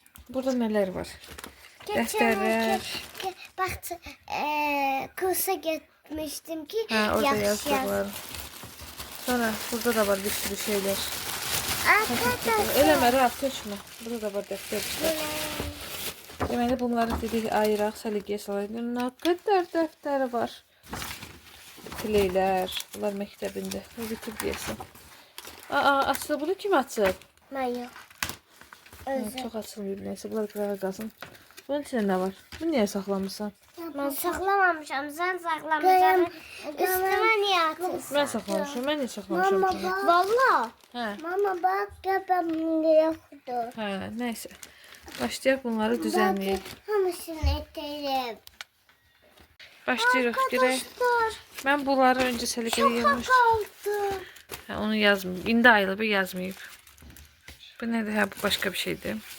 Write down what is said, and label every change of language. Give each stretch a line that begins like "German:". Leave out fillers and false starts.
Turkish: Burada neler var? Geçen Defterler. iki. Bak, kursa gitmiştim ki. Ha, orada
Azerbaijani: yaxşı yazdılar.
Turkish: Sonra burada da var bir sürü şeyler. Arkadaşlar. Eleme, Raf tökme. Burada da var defterler.
Azerbaijani: Deməli bunları dedik ayıraq, səliqəyə salaq. Nə qədər dəftəri var. Fileylər, bunlar məktəbində. Bu bitir deyəsən. Açılıb, bunu kim açıb?
Turkish: Ben yok.
Azerbaijani: Çox açılmıyor, neysə, bunlar qırağa qalsın. Bunun içində nə var? Bunu niyə saxlamırsan?
Turkish: Ben saklamamışım, sen saklamışsın. Üstüme niye atıyorsun?
Azerbaijani: Mən saxlamışam, mən niyə saxlamışam ki? Valla. Hə,
Turkish: Mama bak, göbeğimde yoktu.
Azerbaijani: hə, neysə. Başlayaq bunları düzənləyək. Hamısını etelim. Başlayırıq, görək.
Turkish: Arkadaşlar,
Azerbaijani: Mən bunları öncə səliqəyə yığmışdım.
Turkish: kaldı.
Azerbaijani: Hə, onu yazmayıb. İndi ayılıb, yazmayıb. Bu nədir? Hə, bu başqa bir şeydir.